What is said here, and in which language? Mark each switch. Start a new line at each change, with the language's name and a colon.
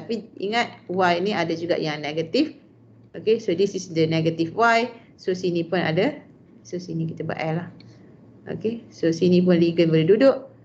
Malay: Tapi ingat y ni ada juga yang negatif.
English: Okay, so this is the negative y.
Malay: So sini pun ada. So sini kita buat L lah. Okay, so sini pun ligand boleh duduk.